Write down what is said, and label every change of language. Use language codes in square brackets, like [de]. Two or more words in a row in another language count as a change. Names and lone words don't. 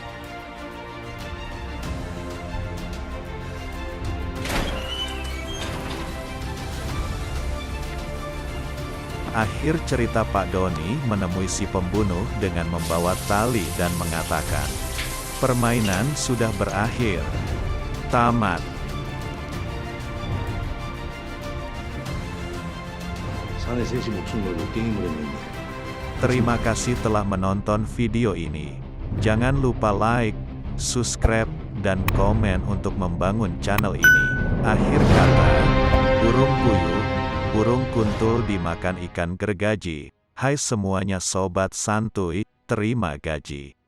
[id] Akhir cerita, Pak Doni menemui si pembunuh dengan membawa tali dan mengatakan, "Permainan sudah berakhir. Tamat." [ko] 산에 셋이 목숨 걸고 게임을 했는데 [id] Terima kasih telah menonton video ini. Jangan lupa like, subscribe, dan komen untuk membangun channel ini. Akhir kata, burung puyuh, burung kuntul dimakan ikan gergaji. Hai semuanya sobat santuy, terima gaji.